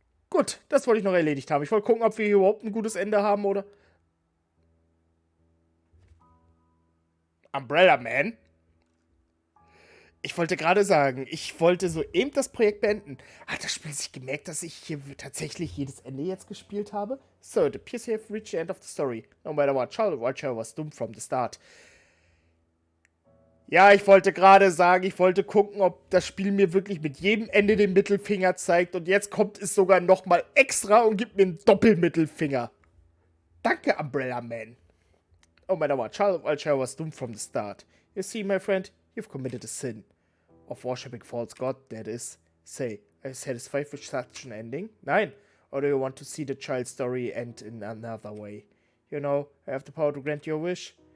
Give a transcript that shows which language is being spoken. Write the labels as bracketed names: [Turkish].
[German] Gut, das wollte ich noch erledigt haben. Ich wollte gucken, ob wir hier überhaupt ein gutes Ende haben, oder? Umbrella Man? Ich wollte gerade sagen, ich wollte soeben das Projekt beenden. Hat das Spiel sich gemerkt, dass ich hier tatsächlich jedes Ende jetzt gespielt habe? [English] So, it appears you have reached the end of the story. No matter what, Charlotte Watcher was doomed from the start. [German] Ja, ich wollte gerade sagen, ich wollte gucken, ob das Spiel mir wirklich mit jedem Ende den Mittelfinger zeigt. Und jetzt kommt es sogar nochmal extra und gibt mir einen Doppelmittelfinger. Danke, Umbrella Man. [English] No matter what, Charlotte Watcher was doomed from the start. You see, my friend, you've committed a sin. Of worshipping false god, that is. Say, are you satisfied with such an ending? [German] Nein. [English] Or do you want to see the child's story end in another way? You know, I have the power to grant your wish.